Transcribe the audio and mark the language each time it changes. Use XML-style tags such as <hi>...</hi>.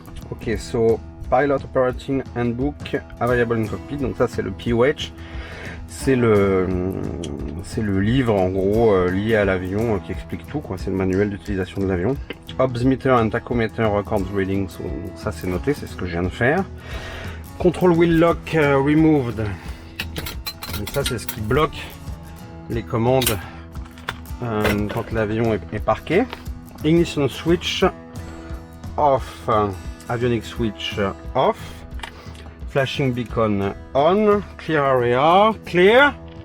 <en>Ok, so Pilot Operating Handbook Available in Cockpit.</en> <fr>Donc ça c'est le POH. C'est le livre en gros lié à l'avion qui explique tout, quoi. C'est le manuel d'utilisation de l'avion.</fr> <en>Obs meter and tachometer records reading.</en> <fr>So, ça c'est noté, c'est ce que je viens de faire.</fr> <en>Control wheel lock removed.</en> <fr>Donc ça c'est ce qui bloque les commandes quand l'avion est parqué.</fr> <en>Ignition switch off. Avionics switch off. Flashing beacon on. Clear area clear.</en>